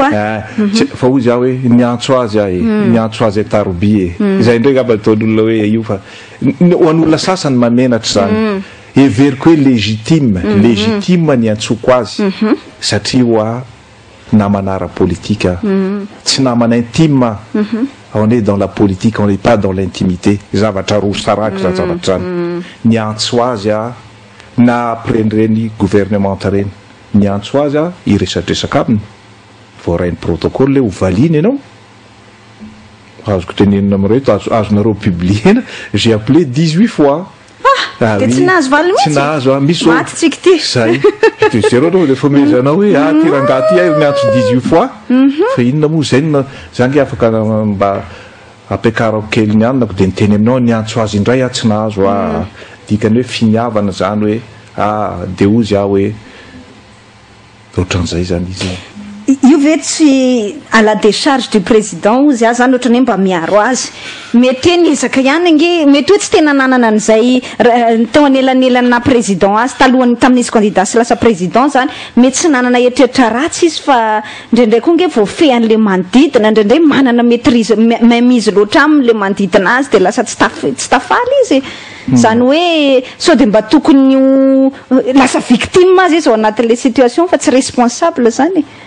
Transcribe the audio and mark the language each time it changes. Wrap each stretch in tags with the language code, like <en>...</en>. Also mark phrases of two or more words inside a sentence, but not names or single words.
<mg>fa hoy za hoe niantso azy niantso azy taroby zay ndray ngamba ataon'olona hoe io fa ho an'olona sasany mamenatra zany everiko hoe légitime niantsoko azy satria hoa namana ara-politique tsy namana intime</mg> <fr>on est dans la politique on n'est pas dans l'intimité</fr> <mg>zavatra roa saraka za zavatra zany niantso azy na apren'ireny gouvernemente reny niantso azy iresadresaka aminy voarainy protocole le ho valiny ianao azoko tenenina amin'reto azonareo publiena</mg> <fr>j'ai appelé 18 fois</fr> <mg>de tsy nahazo valy mihitsy tsy nahazo misy maty tsika ty zay zero anao defa mezanao hoe ty rangaty niantso 18 fois fa inona moa zay zange afaka mba ampiakarako kely ny anako de niteny aminao niantso azy indray tsy nahazo dikany hoe finiavana zany hoe de ozy hoe ohatran'izay zany izy io ve tsy</mg> <fr>à la décharge du président</fr> <mg>ozy zany ohatrany hoe mba miaro azy mety hoe niezaka ihany nge mety hoe tsy tena nanana an'izay teo anelanelana président azy talohany tamin'izy candidat sy lasa président zany mety tsy nanana eritreritra ratsy izy fa indraindray koa nge voafehan'le manodidina indraindray manana maîtrise même izy loatra amin'le manodidina azy de lasa tsy tafaly izy zany hoe sao de mba tokony lasa victime azy izy ao anatin'le situation fa tsy responsable zany</mg>